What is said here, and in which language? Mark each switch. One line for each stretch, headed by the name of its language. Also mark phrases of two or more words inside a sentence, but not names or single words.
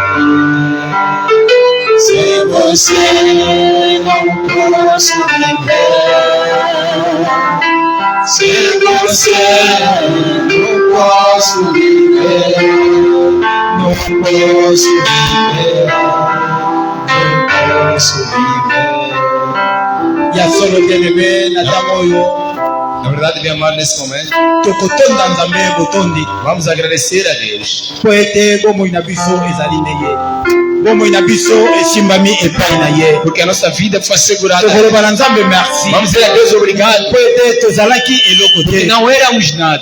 Portuguese: Sem você não posso viver. Sem você não posso viver. Não posso viver. Não posso viver.
Lingala: E a solo bien-aimé Natamoyo.
Portuguese: Na verdade, bem amado, nesse momento, vamos agradecer a Deus. Porque a nossa vida foi assegurada. Vamos dizer a Deus obrigado. Porque não éramos nada.